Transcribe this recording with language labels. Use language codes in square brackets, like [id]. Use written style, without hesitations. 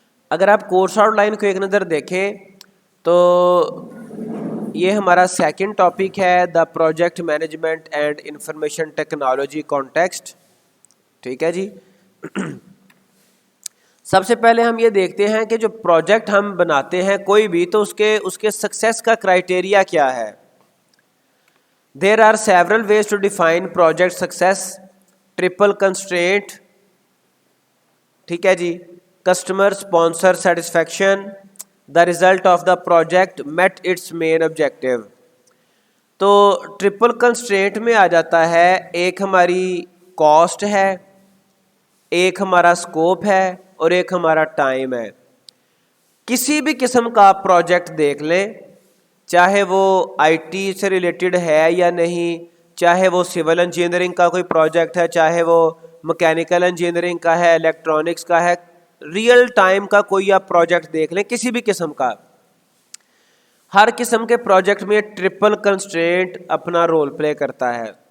[ur] اگر آپ course out line کو ایک نظر دیکھیں تو یہ ہمارا سیکنڈ ٹاپک ہے، [en] The project management and information technology context. [ur] ٹھیک ہے جی. سب سے پہلے ہم یہ دیکھتے ہیں کہ جو پروجیکٹ ہم بناتے ہیں کوئی بھی، تو اس کے سکسیس کا کرائٹیریا کیا ہے. [en] There are several ways to define project success. Triple constraint, [ur] ٹھیک ہے جی، [en] Customer sponsor satisfaction, the result of the project met its main objective. [ur] تو ٹرپل کنسٹرینٹ میں آ جاتا ہے، ایک ہماری کاسٹ ہے، ایک ہمارا اسکوپ ہے، اور ایک ہمارا ٹائم ہے. کسی بھی قسم کا آپ پروجیکٹ دیکھ لیں، چاہے وہ آئی ٹی سے ریلیٹڈ ہے یا نہیں، چاہے وہ سول انجینئرنگ کا کوئی پروجیکٹ ہے، چاہے وہ مکینیکل انجینئرنگ کا ہے، الیکٹرانکس کا ہے، ریئل ٹائم کا کوئی آپ پروجیکٹ دیکھ لیں کسی بھی قسم کا، ہر قسم کے پروجیکٹ میں ٹرپل کنسٹرینٹ اپنا رول پلے کرتا ہے.